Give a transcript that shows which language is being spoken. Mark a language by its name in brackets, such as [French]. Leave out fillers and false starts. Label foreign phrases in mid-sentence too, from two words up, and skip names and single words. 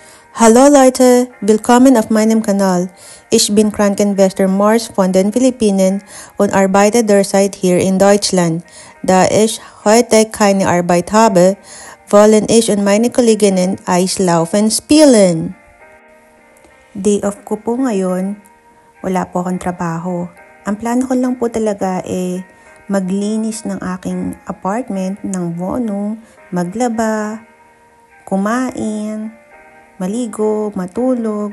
[German] Hallo Leute, willkommen auf meinem Kanal. Ich bin Krankenschwester Mars von den Philippinen und arbeite derzeit hier in Deutschland. Da ich heute keine Arbeit habe, wollen ich und meine Kolleginnen Eislaufen spielen. [Filipino] Day off ko po ngayon, wala po akong trabaho. Ang plano ko lang po talaga maglinis ng aking apartment ng bonong, maglaba, kumain, maligo, matulog.